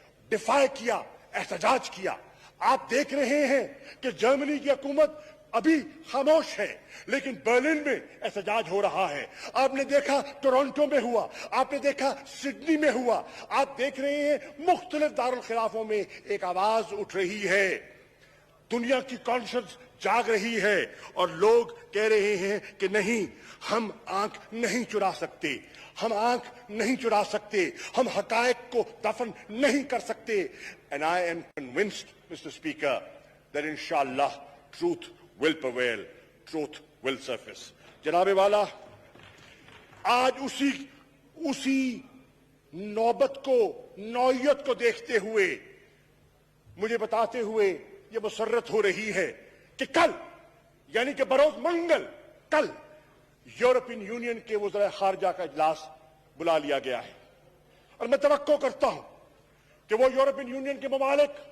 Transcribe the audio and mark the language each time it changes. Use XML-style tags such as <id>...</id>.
<ur>دفاع کیا، احتجاج کیا۔ آپ دیکھ رہے ہیں کہ جرمنی کی حکومت ابھی خاموش ہے، لیکن برلن میں احتجاج ہو رہا ہے۔ آپ نے دیکھا ٹورنٹو میں ہوا، آپ نے دیکھا سڈنی میں ہوا، آپ دیکھ رہے ہیں مختلف دارالخلافوں میں ایک آواز اٹھ رہی ہے، دنیا کی کانشنس جاگ رہی ہے، اور لوگ کہہ رہے ہیں کہ نہیں، ہم آنکھ نہیں چرا سکتے، ہم آنکھ نہیں چرا سکتے، ہم حقائق کو دفن نہیں کر سکتے۔</ur> <en>And I am convinced, Mr. Speaker, that inshallah truth will prevail, truth will surface.</en> <ur>جناب والا، آج اسی نوبت کو، نوعیت کو دیکھتے ہوئے مجھے بتاتے ہوئے یہ مسرت ہو رہی ہے کہ کل، یعنی کہ بروز منگل، کل یورپین یونین کے وزراء خارجہ کا اجلاس بلا لیا گیا ہے، اور میں توقع کرتا ہوں کہ وہ یورپین یونین کے ممالک</ur>